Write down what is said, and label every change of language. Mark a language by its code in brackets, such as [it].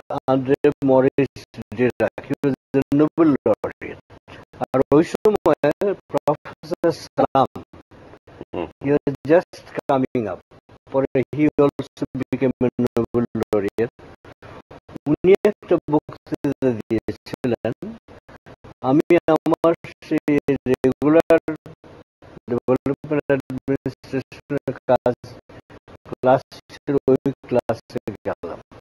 [en] Andre Maurice Dirac, he was the Nobel laureate. [bn] আর ওই সময় professor সালাম, [en] he was just coming up. পরে he also became a Nobel laureate. [bn] উনি একটা বক্তৃতা দিয়েছিলেন, আমি আমার সেই রেগুলার ডেভেলপমেন্ট অ্যাডমিনিস্ট্রেশনের কাজ ক্লাস ছিল, ওই ক্লাসে গেলাম।